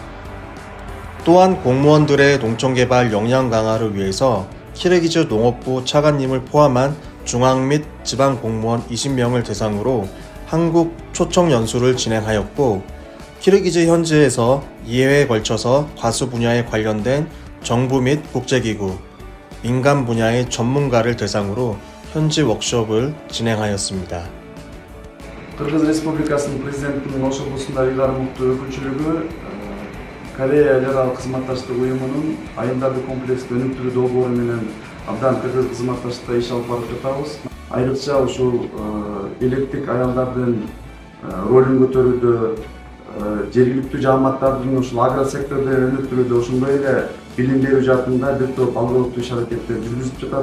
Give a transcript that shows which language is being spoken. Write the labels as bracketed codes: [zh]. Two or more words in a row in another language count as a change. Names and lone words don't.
[ko] 또한 공무원들의 농촌개발 역량 강화를 위해서 키르기즈 농업부 차관님을 포함한 중앙 및 지방 공무원 20명을 대상으로 한국 초청 연수를 진행하였고, 키르기즈 현지에서 2회에 걸쳐서 과수 분야에 관련된 정부 및 국제기구, 민간 분야의 전문가를 대상으로 현지 워크숍을 진행하였습니다. [ky] Кыргыз Республикасынын президентинин Ош облусундагы ыйгарымдуу өкүлчүлүгү Корея эл аралык кызматташтык уюмунун айылдарды комплекстүү өнүктүрүү долбоору менен абдан тыгыз кызматташтыкта иш алып барып жатабыз. Айрыкча ушул электик аялдардын ролун көтөрүүдө, жергиликтүү жааматтардын ушул агросекторду өнүктүрүүдө, ошондой эле билим берүү жаатында бир топ алгылыктуу иш аракеттер жүргүзүп жатат.